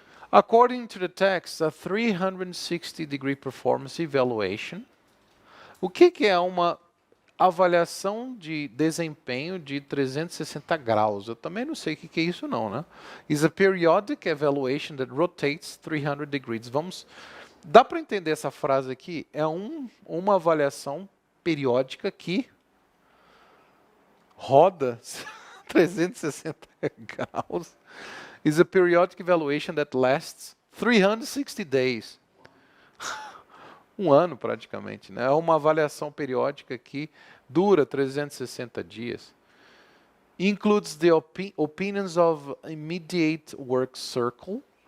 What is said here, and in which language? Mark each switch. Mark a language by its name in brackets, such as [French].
[English] According to the text, a 360-degree performance evaluation. [Portuguese] O que é uma avaliação de desempenho de 360 graus? Eu também não sei o que é isso não, né? [English] Is a periodic evaluation that rotates 300 degrees. [Portuguese] Dá para entender essa frase aqui? É uma avaliação periódica que roda 360 graus. [English] Is a periodic evaluation that lasts 360 days. [Portuguese] Um ano praticamente, né? É uma avaliação periódica que dura 360 dias. [English] Includes the opinions of immediate work circle.